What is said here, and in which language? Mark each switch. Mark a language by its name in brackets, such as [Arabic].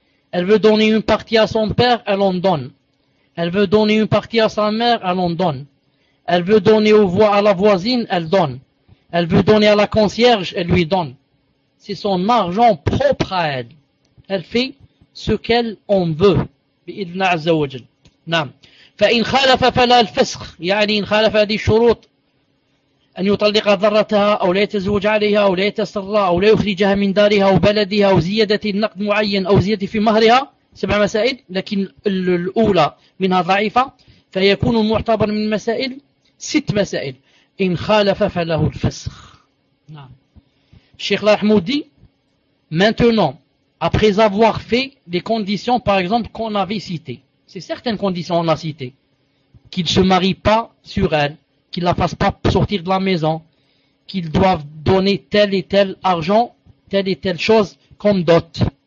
[French] Elle veut donner une partie à son père, elle en donne. Elle veut donner une partie à sa mère, elle en donne. Elle veut donner à la voisine, elle donne. Elle veut donner à la concierge, elle lui donne. C'est son argent propre à elle. Elle fait ce qu'elle en veut. [Arabic] بإذن عز وجل. نعم. فإن خالف فلا الفسخ. يعني إن خالف هذه الشروط أن يطلق ذرتها أو لا يتزوج عليها أو لا يتسرى أو لا يخرجها من دارها أو بلدها أو زيادة النقد معين أو زيادة في مهرها سبع مسائل لكن الأولى منها ضعيفة فيكون المعتبر من المسائل ست مسائل إن خالف فله الفسخ. نعم. [French] الشيخ الحمودي maintenant après avoir fait les conditions par exemple qu'on avait citées, c'est certaines conditions on a citées, qu'il ne se marie pas sur elle, qu'il ne la fasse pas sortir de la maison, qu'ils doivent donner tel et tel argent, telle et telle chose comme dot.